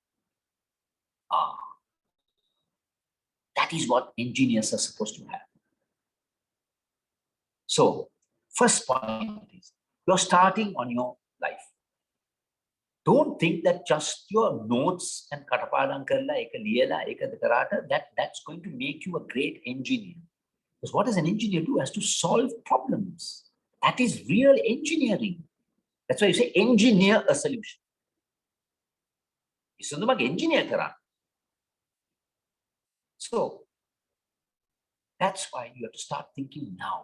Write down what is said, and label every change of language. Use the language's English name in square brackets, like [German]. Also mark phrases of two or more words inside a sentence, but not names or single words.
[English] That is what engineers are supposed to have. So, first point is, you're starting on your life. Don't think that just your notes and [Sinhala] කටපාඩම් කරලා, ඒක ලියලා, ඒක කරට, [English] that's going to make you a great engineer. Because what does an engineer do? Has to solve problems. That is real engineering. That's why you say engineer a solution. [Sinhala] Engineer karan. [English] So, that's why you have to start thinking now.